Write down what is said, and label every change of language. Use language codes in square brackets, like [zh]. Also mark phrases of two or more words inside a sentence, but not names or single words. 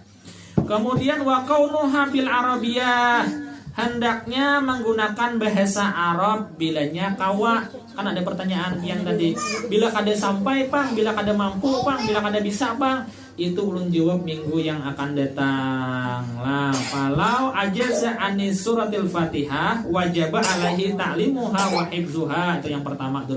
[bjn] Kemudian [ar] وكونها بالعربية, [bjn] hendaknya menggunakan bahasa Arab bilanya kawa. Kan ada pertanyaan yang tadi, bila kada sampai Bang, bila kada mampu Bang, bila kada bisa Bang. Itu ulun jawab minggu yang akan datang lah. [ar] فلو عجز عن سورة الفاتحة وجب عليه تعليمها وحفظها. [bjn] Itu yang pertama dulu.